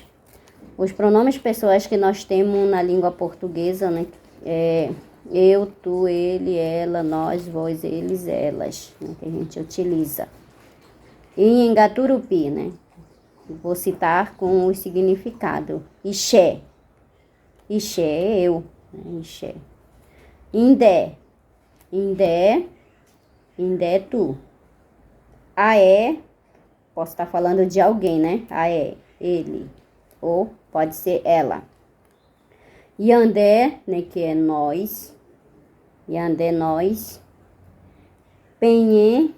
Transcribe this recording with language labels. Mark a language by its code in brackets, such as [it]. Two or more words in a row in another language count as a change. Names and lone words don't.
[pt] Os pronomes pessoais que nós temos na língua portuguesa, né? Eu, tu, ele, ela, nós, vós, eles, elas, né, que a gente utiliza. E em Engaturupi, né? Vou citar com o significado. Ixé. Ixé é eu. [yrl] Ixé. Indé. Indé. [pt] Indé é tu. Aé. Posso estar falando de alguém, né? Aé. Ele. Ou pode ser ela. Yandé, né? Que é nós. Yandé, nós. Penhê.